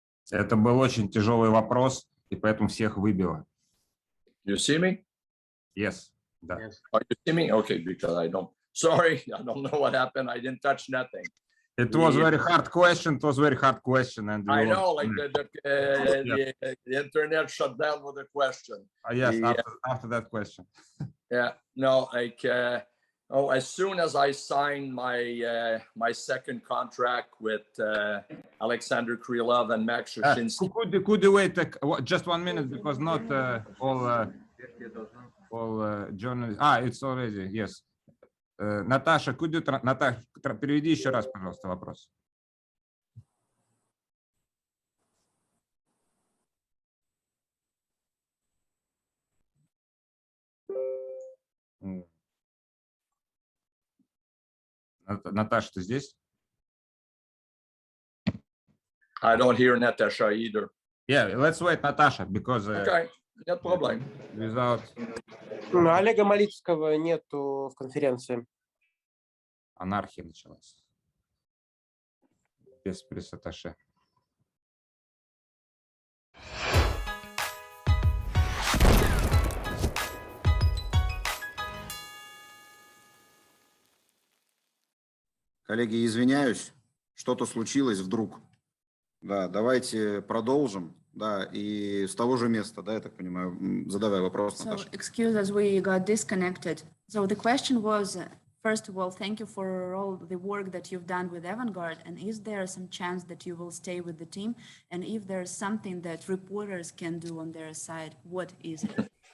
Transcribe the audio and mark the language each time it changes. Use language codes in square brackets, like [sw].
[ru] Это был очень тяжелый вопрос, и поэтому всех выбило. [en] You see me? Yes. [ru] Да. [en] Yes. Oh, you see me? Okay, because I don't. Sorry, I don't know what happened. I didn't touch nothing. It was very hard question. It was very hard question, and I know, like the internet shut down with a question. Yes, after that question. Yeah, no, like as soon as I signed my second contract with Alexander Krylov and Max Shushensky. Could you wait just 1 minute, because not all journalists. It's already, yes. [ru] Наташа, Наташа, переведи еще раз, пожалуйста, вопрос. Наташа, ты здесь? [en] I don't hear Natasha either. Yeah, let's wait, Natasha, because okay, no problem. Without [ru] Олега Малицкого нету в конференции. Анархия началась. Без пресс-атташе. Коллеги, извиняюсь, что-то случилось вдруг. Да, давайте продолжим. Да, и с того же места, да, я так понимаю, задавай вопрос, Наташа. [en] So, excuse us, we got disconnected. So the question was, first of all, thank you for all the work that you've done with Avangard. And is there some chance that you will stay with the team? And if there's something that reporters can do on their side, what is it?